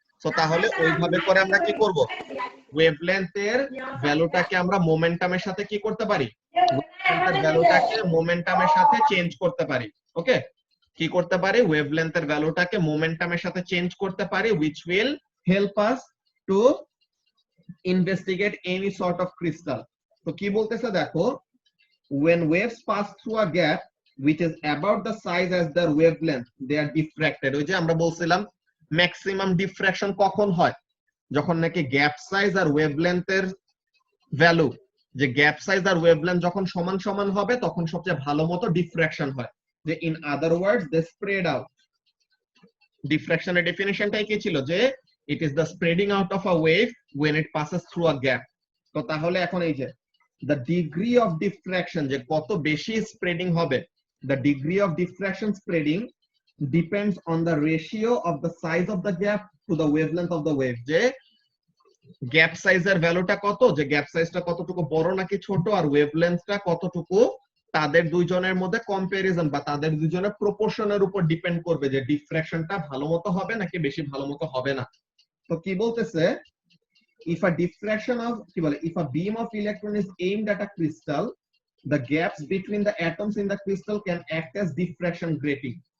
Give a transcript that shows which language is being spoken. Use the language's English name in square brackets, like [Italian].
[Bangla] So তাহলে ওইভাবে করে আমরা কি করব, ওয়েভলেন্থের ভ্যালুটাকে আমরা মোমেন্টামের সাথে কি করতে পারি, ওয়েভলেন্থের ভ্যালুটাকে মোমেন্টামের সাথে চেঞ্জ করতে পারি। ওকে কি করতে পারি, ওয়েভলেন্থের ভ্যালুটাকে মোমেন্টামের সাথে চেঞ্জ করতে পারি, [English] which will help us to investigate any sort of crystal। [Bangla] তো কি বলতেছে দেখো, [English] when waves pass through a gap which is about the size as their wavelength, they are diffracted. [Bangla] ওই যে আমরা বলছিলাম ম্যাক্সিমাম ডিফ্রাকশন কখন হয়, যখন নাকি গ্যাপ সাইজ আর ওয়েভলেন্থের ভ্যালু, যে গ্যাপ সাইজ আর ওয়েভলেন্থ যখন সমান সমান হবে তখন সবচেয়ে ভালো মতো ডিফ্রাকশন হয়। [English] যে in other words they spread out. [Bangla] ডিফ্রাকশনের ডেফিনিশনটাই কি ছিল, [English] যে it is the spreading out of a wave when it passes through a gap। [Bangla] তো তাহলে এখন এই যে [English] the degree of diffraction, [Bangla] যে কত বেশি স্প্রেডিং হবে, [English] the degree of diffraction spreading depends on the ratio of the size of the gap to the wavelength of the wave। [Bangla] যে গ্যাপ সাইজের ভ্যালুটা কত, যে গ্যাপ সাইজটা কতটুকু বড় নাকি ছোট, আর ওয়েভলেন্থটা কতটুকু, তাদের দুইজনের মধ্যে কম্পারিজন বা তাদের দুইজনের প্রপোর্শনের উপর ডিপেন্ড করবে যে ডিফ্রাকশনটা ভালো মতো হবে নাকি বেশি ভালো মতো হবে না। তো কি বলতেছে, [English] if a diffraction of [Bangla] কি বলে [English] if a beam of electron is aimed at a crystal, the gaps between the atoms in the crystal can act as diffraction grating।